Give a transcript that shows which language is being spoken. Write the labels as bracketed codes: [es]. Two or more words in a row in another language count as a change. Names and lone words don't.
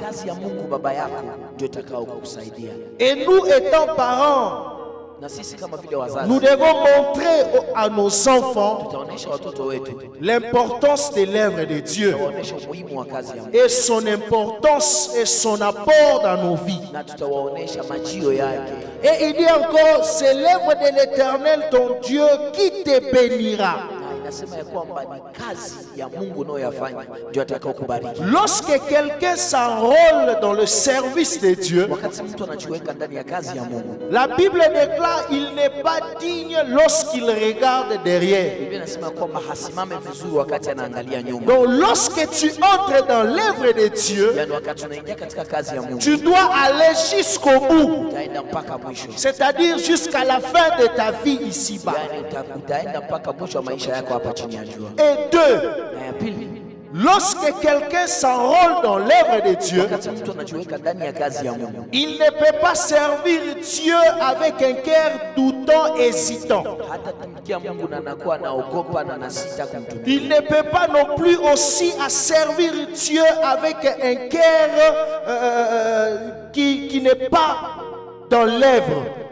[fr] Et nous étant parents, nous devons montrer à nos enfants l'importance de l'œuvre de Dieu et son importance et son apport dans nos vies. Et il dit encore, c'est l'œuvre de l'Éternel ton Dieu qui te bénira. [sw] inasema ya kwamba ni kazi ya Mungu unayoyafanya ndio atakayokubariki. [fr] Lorsque quelqu'un s'enrôle dans le service de Dieu, [sw] wakati mtu anajiweka ndani ya kazi ya Mungu, [fr] la Bible déclare il n'est pas digne lorsqu'il regarde derrière. [sw] Biblia inasema kwamba hasimame vizuri wakati anaangalia nyuma. [fr] Donc lorsque tu entres dans l'œuvre de Dieu, [sw] yani wakati unaingia katika kazi ya Mungu, [fr] tu dois aller jusqu'au bout. [sw] utaenda mpaka mwisho. [fr] C'est-à-dire jusqu'à la fin de ta vie ici-bas. [sw] yani utaenda mpaka mwisho wa maisha yako hapa chini ya jua. [fr] Et deux, [sw] na ya pili, [fr] lorsque quelqu'un s'enrôle dans l'œuvre de Dieu, il ne peut pas servir Dieu avec un cœur doutant, hésitant. Il ne peut pas non plus aussi à servir Dieu avec un cœur qui n'est pas dans l'œuvre.